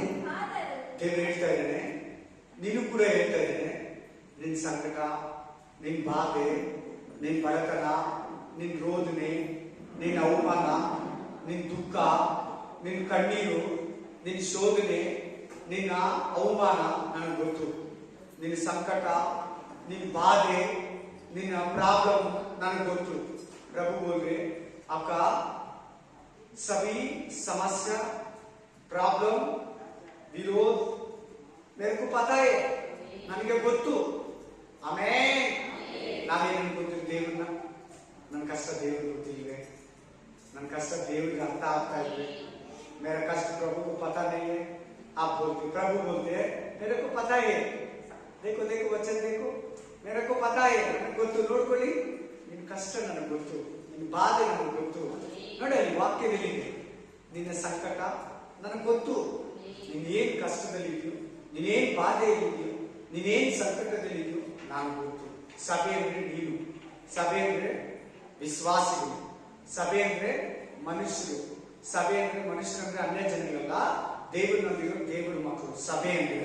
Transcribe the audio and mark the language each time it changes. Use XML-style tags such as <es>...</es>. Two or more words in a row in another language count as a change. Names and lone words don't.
<kn>ದೇವರು ಹೇಳ್ತಾ ಇದ್ದಾನೆ, ನೀನು ಕೂಡ ಹೇಳ್ತಾ ಇದ್ದೇನೆ, ನಿನ್ ಸಂಕಟ, ನಿನ್ ಬಾಧೆ, ನಿನ್ ಬಡತನ, ನಿನ್ ರೋದನೆ, ನಿನ್ ಅವಮಾನ, ನಿನ್ ದುಃಖ, ನಿನ್ ಕಣ್ಣೀರು, ನಿನ್ ಶೋಧನೆ, ನಿನ್ನ ಅವಮಾನ ನನಗೆ ಗೊತ್ತು. ನಿನ್ನ ಸಂಕಟ, ನಿನ್ ಬಾಧೆ, ನಿನ್ನ ಪ್ರಾಬ್ಲಮ್ ನನಗೆ ಗೊತ್ತು.</kn> <hi>प्रभु बोल रहे, आपका सभी समस्या, प्रॉब्लम, विरोध मेरे को पता है,</hi> <kn>ನನಗೆ ಗೊತ್ತು. ಆಮೆನ್. ನಾವೇನು ಅನ್ಕೊಂತೀವಿ ದೇವ್ರನ್ನ? ನನ್ನ ಕಷ್ಟ ದೇವ್ರಿಗೆ ಗೊತ್ತಿಲ್ವೇ? ನನ್ನ ಕಷ್ಟ ದೇವ್ರಿಗೆ ಅರ್ಥ ಆಗ್ತಾ ಇಲ್ವೇ?</kn> <hi>मेरा कष्ट प्रभु को पता नहीं है. आप बोलते, प्रभु बोलते हैं मेरे को पता है. देखो देखो वचन देखो, मेरे को पता है,</hi> <kn>ನನಗೆ ಗೊತ್ತು. ನೋಡ್ಕೊಳ್ಳಿ, ನಿನ್ನ ಕಷ್ಟ ನನಗೆ ಗೊತ್ತು, ನಿನ್ನ ಬಾಧೆ ನನಗೆ ಗೊತ್ತು. ನೋಡಿ, ಅಲ್ಲಿ ವಾಕ್ಯದಲ್ಲಿದೆ, ನಿನ್ನ ಸಂಕಟ ನನಗೆ ಗೊತ್ತು, ನೀನೇನ್ ಕಷ್ಟದಲ್ಲಿದ್ಯೋ, ನೀನೇನ್ ಬಾಧೆಯಲ್ಲಿದ್ಯೋ, ನೀನೇನ್ ಸಂಕಟದಲ್ಲಿದ್ಯೋ ನಾನು ಗೊತ್ತು. ಸಭೆ ಅಂದ್ರೆ ನೀನು, ಸಭೆ ಅಂದ್ರೆ ವಿಶ್ವಾಸಿಗಳು, ಸಭೆ ಅಂದ್ರೆ ಮನುಷ್ಯರು, ಸಭೆ ಅಂದ್ರೆ ಮನುಷ್ಯರಂದ್ರೆ ಅನ್ಯ ಜನಗಳಲ್ಲ, ದೇವರಲ್ಲಿರೋ ದೇವರ ಮಕ್ಕಳು ಸಭೆ ಅಂದ್ರೆ.</kn>